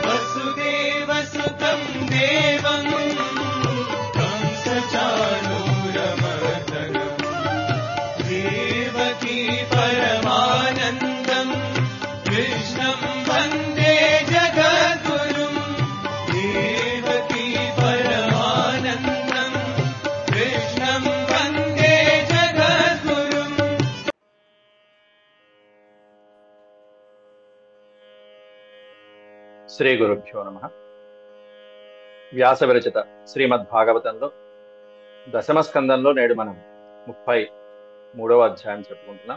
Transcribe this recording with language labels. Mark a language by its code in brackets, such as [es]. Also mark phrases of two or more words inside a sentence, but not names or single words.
[sa] वसुदेवसुतं देवं कंसचाणूरमर्दनं देवकी परमानन्दं कृष्णं वन्दे जगद्गुरुं देवकी परमानन्दं कृष्णं वन्दे जगद्गुरुम्। శ్రీ గురుభ్యో నమః. [te] వ్యాస విరచిత శ్రీమద్భాగవతంలో దశమ స్కందంలో నేడు మనం 33వ అధ్యాయం చెప్పుకుంటున్నాం.